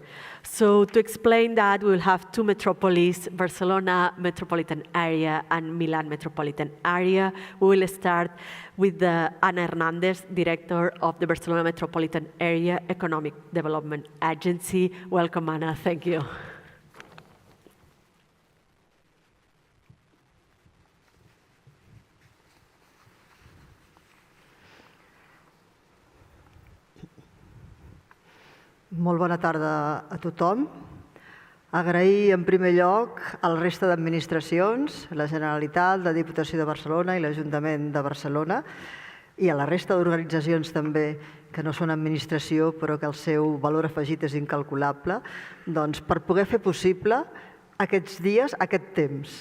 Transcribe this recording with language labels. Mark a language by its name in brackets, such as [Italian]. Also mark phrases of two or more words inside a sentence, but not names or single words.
[English] So to explain that, we will have two metropolis, Barcelona metropolitan area and Milan metropolitan area. We will start with Ana Hernandez, Director of the Barcelona Metropolitan Area Economic Development Agency. Welcome, Ana. Thank you. [Catalan] Molt bona tarda a tothom. Agrair en primer lloc a la resta d'administracions, la Generalitat, la Diputació de Barcelona i l'Ajuntament de Barcelona, i a la resta d'organitzacions també que no són administració però que el seu valor afegit és incalculable, doncs per poder fer possible aquests dies, aquest temps.